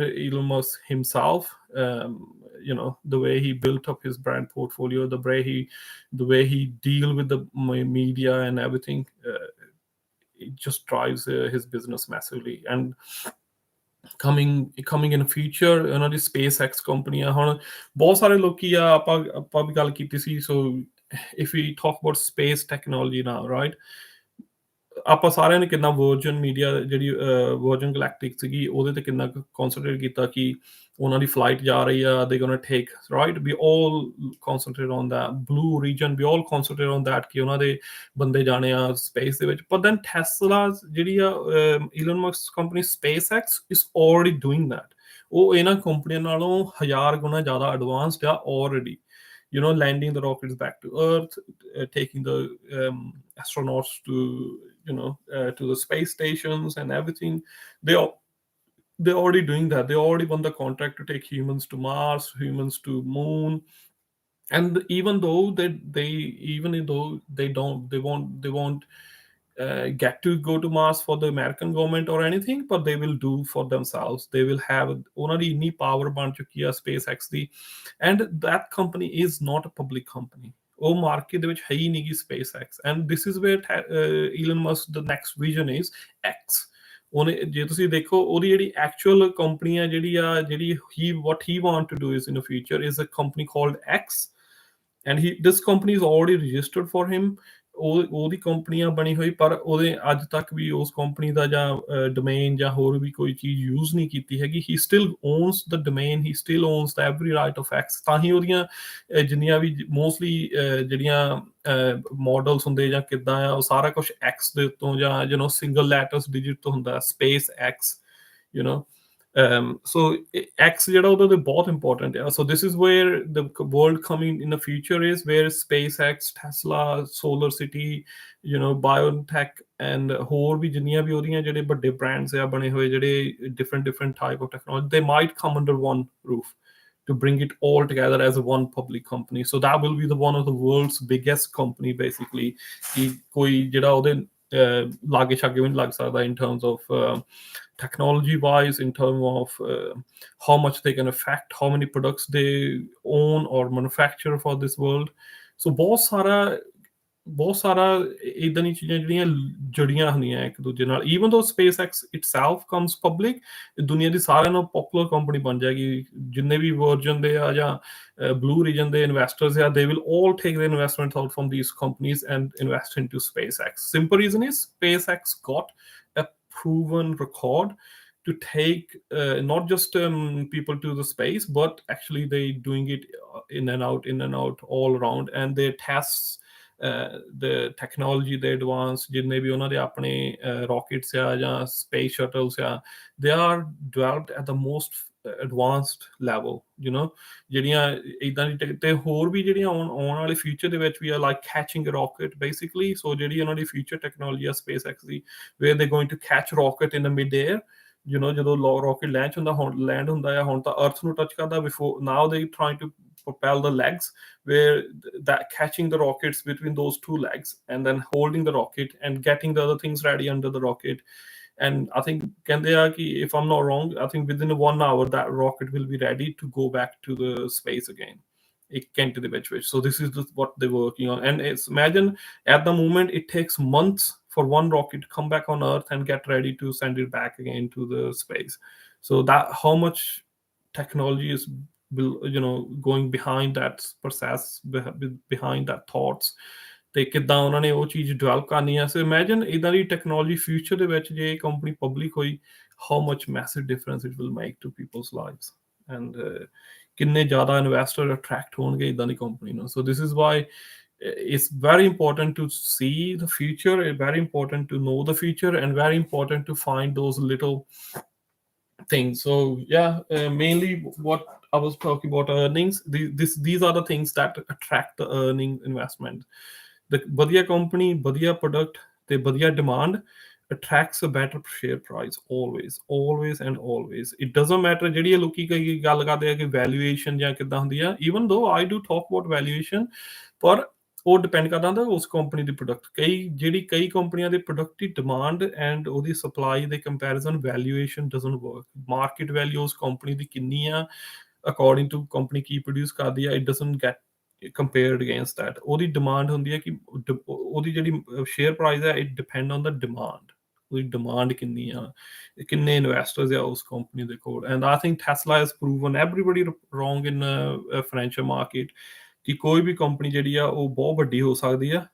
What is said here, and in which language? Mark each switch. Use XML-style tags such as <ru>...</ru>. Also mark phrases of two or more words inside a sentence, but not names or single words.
<en>Elon Musk himself, the way he built up his brand portfolio, the way he deal with the media and everything, it just drives his business massively. And coming in future,</en> <pa>ਉਹਨਾਂ ਦੀ SpaceX ਕੰਪਨੀ ਆ, ਹੁਣ ਬਹੁਤ ਸਾਰੇ ਲੋਕੀ ਆ, ਆਪਾਂ ਵੀ ਗੱਲ ਕੀਤੀ ਸੀ।</pa> <en>So if we talk about space technology now, right,</en> <pa>ਆਪਾਂ ਸਾਰਿਆਂ ਨੇ ਕਿੰਨਾ ਵਰਜਨ ਮੀਡੀਆ, ਜਿਹੜੀ ਵਰਜਨ ਗੈਲੈਕਟਿਕ ਸੀਗੀ, ਉਹਦੇ ਤੇ ਕਿੰਨਾ ਕਨਸੈਂਟਰੇਟ ਕੀਤਾ ਕਿ ਉਹਨਾਂ ਦੀ ਫਲਾਈਟ ਜਾ ਰਹੀ ਆ,</pa> <en>they gonna take, right, we all concentrate on that Blue Origin, we all concentrate on that</en> <pa>ਕਿ ਉਹਨਾਂ ਦੇ ਬੰਦੇ ਜਾਣੇ ਆ ਸਪੇਸ ਦੇ ਵਿੱਚ।</pa> <en>but then ਟੈਸਲਾ</en> <pa>ਜਿਹੜੀ ਆ,</pa> <en>ਈਲਨ ਮਸਕ ਕੰਪਨੀ SpaceX is already doing that.</en> <pa>ਉਹ ਇਹਨਾਂ ਕੰਪਨੀਆਂ ਨਾਲੋਂ 1000 ਗੁਣਾ ਜ਼ਿਆਦਾ ਐਡਵਾਂਸਡ ਆ already.</pa> <en>Landing the rockets back to Earth, taking the astronauts to to the space stations and everything. They're already doing that. They already won the contract to take humans to Mars, humans to Moon. And even though they won't get to go to Mars for the American government or anything, but they will do for themselves. They will have only any power ban</en> <pa>ਚੁੱਕੀ ਆ</pa> <en>SpaceX ਦੀ, and that company is not a public company.</en> <pa>ਉਹ ਮਾਰਕੀਟ ਦੇ ਵਿੱਚ ਹੈ ਹੀ ਨਹੀਂ ਗੀ SpaceX.</pa> <en>And this is where Elon Musk the next vision is X.</en> <pa>ਉਹਨੇ, ਜੇ ਤੁਸੀਂ ਦੇਖੋ, ਉਹਦੀ ਜਿਹੜੀ ਐਕਚੁਅਲ ਕੰਪਨੀ ਆ, ਜਿਹੜੀ</pa> <en>what he want to do is in the future is a company called X. And this company is already registered for him.</en> <pa>ਉਹਦੀ ਕੰਪਨੀਆਂ ਬਣੀ ਹੋਈ, ਪਰ ਉਹਦੇ ਅੱਜ ਤੱਕ ਵੀ ਉਸ ਕੰਪਨੀ ਦਾ ਜਾਂ ਡੋਮੇਨ ਜਾਂ ਹੋਰ ਵੀ ਕੋਈ ਚੀਜ਼ ਯੂਜ਼ ਨਹੀਂ ਕੀਤੀ ਹੈਗੀ।</pa> <en>he still owns the domain, he still owns the every right of X.</en> <pa>ਤਾਂ ਹੀ ਉਹਦੀਆਂ ਜਿੰਨੀਆਂ ਵੀ ਮੋਸਟਲੀ ਜਿਹੜੀਆਂ ਮਾਡਲਸ ਹੁੰਦੇ ਜਾਂ ਕਿੱਦਾਂ ਆ, ਉਹ ਸਾਰਾ ਕੁਛ ਐਕਸ ਦੇ ਉੱਤੋਂ ਜਾਂ ਸਿੰਗਲ ਲੈਟਰਸ ਡਿਜਿਟ ਤੋਂ ਹੁੰਦਾ, SpaceX. So X ਜਿਹੜਾ ਉਹਦੇ ਬਹੁਤ important ਆ।</pa> <en>So this is where the world coming in the future is, where SpaceX, Tesla, Solar City, BioNTech and</en> <pa>ਹੋਰ ਵੀ ਜਿੰਨੀਆਂ ਵੀ ਉਹਦੀਆਂ ਜਿਹੜੇ ਵੱਡੇ ਬ੍ਰਾਂਡਸ ਆ ਬਣੇ ਹੋਏ, ਜਿਹੜੇ</pa> <en>different type of technology, they might come under one roof to bring it all together as a one public company. So that will be the one of the world's biggest company basically.</en> <pa>ਕਿ ਕੋਈ ਜਿਹੜਾ ਉਹਦੇ ਲਾਗੇ ਛਾਗੇ ਵੀ ਨਹੀਂ ਲੱਗ ਸਕਦਾ</pa> <en>in terms of technology wise, in terms of how much they can affect, how many products they own or manufacture for this world.</en> <pa>So ਬਹੁਤ ਸਾਰਾ ਇਦਾਂ ਦੀਆਂ ਚੀਜ਼ਾਂ ਜਿਹੜੀਆਂ ਜੁੜੀਆਂ ਹੁੰਦੀਆਂ ਇੱਕ ਦੂਜੇ ਨਾਲ।</pa> <en>even though SpaceX itself comes public,</en> <pa>ਦੁਨੀਆ ਦੀ ਸਾਰਿਆਂ ਨਾਲੋਂ ਪਪੂਲਰ ਕੰਪਨੀ ਬਣ ਜਾਏਗੀ। ਜਿੰਨੇ ਵੀ ਵਰਜਨ ਦੇ ਆ ਜਾਂ ਬਲੂ ਰੀਜਨ ਦੇ ਇਨਵੈਸਟਰਸ ਆ,</pa> <en>they will all take the investment out from these companies and invest into SpaceX. Simple reason is SpaceX got a proven record to take not just people to the space, but actually they doing it in and out all around. And their tests the technology they advance,</en> <pa>ਜਿੰਨੇ ਵੀ ਉਹਨਾਂ ਦੇ ਆਪਣੇ rockets ਆ ਜਾਂ</pa> <en>space shuttles</en> <pa>ਆ,</pa> <en>they are developed at the most advanced level, you know,</en> <pa>ਜਿਹੜੀਆਂ ਏਦਾਂ ਦੀ ਤੇ ਹੋਰ ਵੀ ਜਿਹੜੀਆਂ ਆਉਣ ਵਾਲੇ ਫਿਊਚਰ ਦੇ ਵਿੱਚ ਵੀ ਆ</pa> <en>like catching a rocket basically, so</en> <pa>ਜਿਹੜੀ ਉਹਨਾਂ ਦੀ</pa> <en>future technology</en> <pa>ਆ SpaceX ਦੀ,</pa> <en>where they're going to catch rocket in the mid air, you know,</en> <pa>ਜਦੋਂ rocket land ਹੁੰਦਾ ਆ, ਹੁਣ ਤਾਂ earth ਨੂੰ touch ਕਰਦਾ,</pa> <en>before now they trying to propel the legs, where that catching the rockets between those two legs and then holding the rocket and getting the other things ready under the rocket. And I think Kandeyaki, if I'm not wrong, I think within 1 hour that rocket will be ready to go back to the space again. It came to the bench. So this is what they're working on. And it's imagine at the moment it takes months for one rocket to come back on Earth and get ready to send it back again to the space. So that how much technology is, you know, going behind that process, behind that thoughts.</en> <pa>ਤੇ ਕਿੱਦਾਂ ਉਹਨਾਂ ਨੇ ਉਹ ਚੀਜ਼ ਡਿਵੈਲਪ ਕਰਨੀ ਆ।</pa> <en>so imagine</en> <pa>ਇੱਦਾਂ ਦੀ ਟੈਕਨੋਲੋਜੀ ਫਿਊਚਰ ਦੇ ਵਿੱਚ ਜੇ ਇਹ ਕੰਪਨੀ ਪਬਲਿਕ ਹੋਈ,</pa> <en>how much massive difference it will make to people's lives, and</en> <pa>ਕਿੰਨੇ ਜ਼ਿਆਦਾ ਇਨਵੈਸਟਰ ਅਟਰੈਕਟ ਹੋਣਗੇ ਇੱਦਾਂ ਦੀ ਕੰਪਨੀ ਨੂੰ।</pa> <en>so this is why it's very important to see the future, very important to know the future, and very important to find those little things. So yeah, mainly what I was talking about earnings, these are the things that attract the earning investment. The ਵਧੀਆ company, ਵਧੀਆ product</en> <pa>ਤੇ ਵਧੀਆ</pa> <en>demand attracts a better share price, always and always. It doesn't matter</en> <pa>ਜਿਹੜੀ ਇਹ ਲੋਕੀ ਕਈ ਗੱਲ ਕਰਦੇ ਆ ਕਿ valuation ਜਾਂ ਕਿੱਦਾਂ ਹੁੰਦੀ ਆ,</pa> <en>even though I do talk about valuation,</en> <pa>ਪਰ ਉਹ ਡਿਪੈਂਡ ਕਰਦਾ ਹੁੰਦਾ ਉਸ ਕੰਪਨੀ ਦੀ ਪ੍ਰੋਡਕਟ। ਕਈ ਕੰਪਨੀਆਂ ਦੇ ਪ੍ਰੋਡਕਟ ਦੀ ਡਿਮਾਂਡ ਐਂਡ ਉਹਦੀ ਸਪਲਾਈ ਦੇ ਕੰਪੈਰੀਜ਼ਨ</pa> <en>valuation doesn't work. market value</en> <pa>ਉਸ ਕੰਪਨੀ ਦੀ ਕਿੰਨੀ ਆ</pa> <en>according to</en> <pa>ਕੰਪਨੀ ਕੀ ਪ੍ਰੋਡਿਊਸ ਕਰਦੀ ਆ,</pa> <en>it doesn't get compared against that.</en> <pa>ਉਹਦੀ ਡਿਮਾਂਡ ਹੁੰਦੀ ਹੈ ਕਿ ਉਹਦੀ ਜਿਹੜੀ</pa> <en>share price</en> <pa>ਹੈ,</pa> <en>it depend on the demand.</en> <pa>ਉਹਦੀ ਡਿਮਾਂਡ ਕਿੰਨੀ ਆ, ਕਿੰਨੇ ਇਨਵੈਸਟਰਸ ਆ ਉਸ ਕੰਪਨੀ ਦੇ ਕੋਲ।</pa> <en>and I think Tesla has proven everybody wrong in financial market</en> <pa>ਕਿ ਕੋਈ ਵੀ ਕੰਪਨੀ ਜਿਹੜੀ ਆ ਉਹ ਬਹੁਤ ਵੱਡੀ ਹੋ ਸਕਦੀ ਆ।</pa>